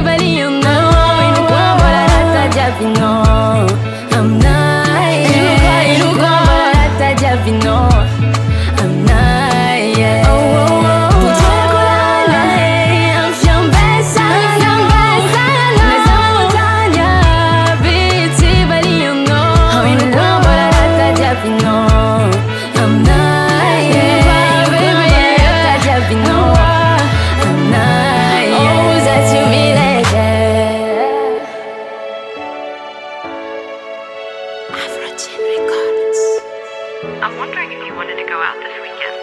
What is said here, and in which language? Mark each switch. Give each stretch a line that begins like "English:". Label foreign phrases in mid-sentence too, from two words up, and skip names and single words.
Malagasy: valianao Inokoa mbola rata diavinao Aminay Inokoa mbola rata diavinao Aminay Fotoako lane Am fiambesagnanao Naza magnontany aby Tsy valianao Inokoa mbola rata diavinao
English: I'm wondering if you wanted to go out this weekend.